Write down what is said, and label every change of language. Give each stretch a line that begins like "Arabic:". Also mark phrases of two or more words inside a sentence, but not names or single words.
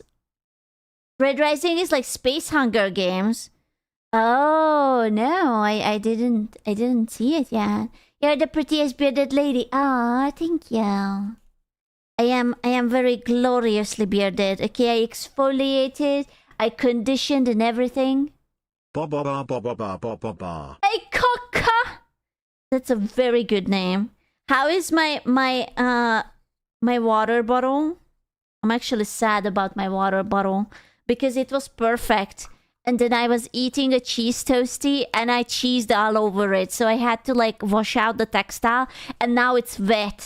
English: Red Rising is like Space Hunger Games. Oh no, I didn't see it yet. You're the prettiest bearded lady. Ah, thank you. I am very gloriously bearded. Okay, I exfoliated, I conditioned and everything. Ba ba ba ba ba ba ba ba ba. Hey, Coca. That's a very good name. How is my water bottle? I'm actually sad about my water bottle because it was perfect. And then I was eating a cheese toasty and I cheesed all over it. So I had to like wash out the textile and now it's wet.